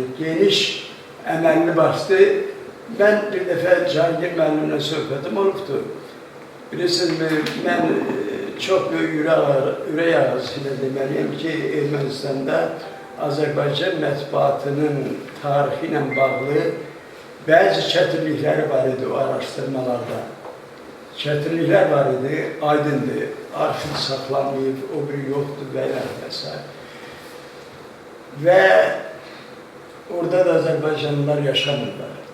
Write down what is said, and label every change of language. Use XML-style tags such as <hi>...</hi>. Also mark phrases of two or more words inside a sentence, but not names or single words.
<az>Geniş, emelli başlı.</az> <tr>Ben bir defa</tr> <az>Cahangir müəllimlə söhbətim olubdu. Bilirsiniz,</az> <tr>ben çok büyük</tr> <az>ürək ağzıyla deməliyim ki, Ermenistan'da Azerbaycan mətbuatının tarihi ilə bağlı bazı çətinlikləri var idi o araştırmalarda. Çətinliklər var idi, aydındır, arxiv saxlanmayıb, o biri yoxdur və s. Və orada da Azerbaycanlılar yaşamırlar.</az>